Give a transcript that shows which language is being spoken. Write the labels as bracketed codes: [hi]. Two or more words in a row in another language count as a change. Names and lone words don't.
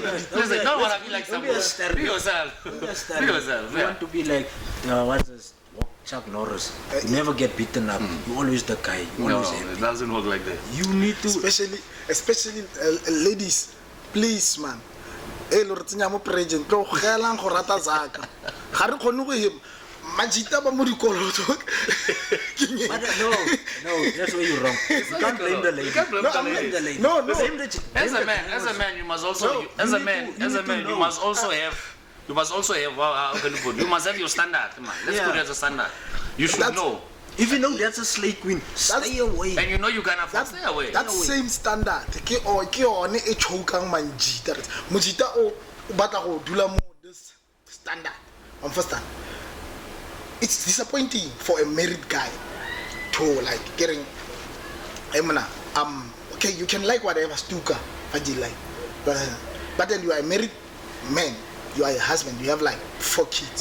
[en] Listen, don't want to be like Don't be a someone. Be yourself. Don't be a Be stereo. yourself. You Yeah. want to be like what's this? Chuck Norris. You never get beaten up. You always the guy. You No, always it happy. doesn't work like that. You need to. Especially ladies, please, man. [tn] Hey, Lorenzo mo president. Go galang go rata zaka. Ga re khone go him. Majita ba mo dikoloto. [en] But no, that's where you're wrong. You can't blame the lady. You can't blame No, the I'm not- lady. the lady. No. Blame the- As blame a man, the as a man, you must also, No, you, as you a need man, to- you as a need to man, you know. must also have, how can you put? You must have your standard, man. Let's Yeah. put it as a standard. You should That's- know, If you know that's a slay queen, stay away. and you know you can afford. Stay away. That same standard [tn] ke one e chokang manjita. Mojita o batla go dula mo [en] this standard. [tn] Understand? [en] It's disappointing for a married guy to like getting okay, you can like whatever stuka what you like, but then you are a married man, you are a husband, you have like 4 kids.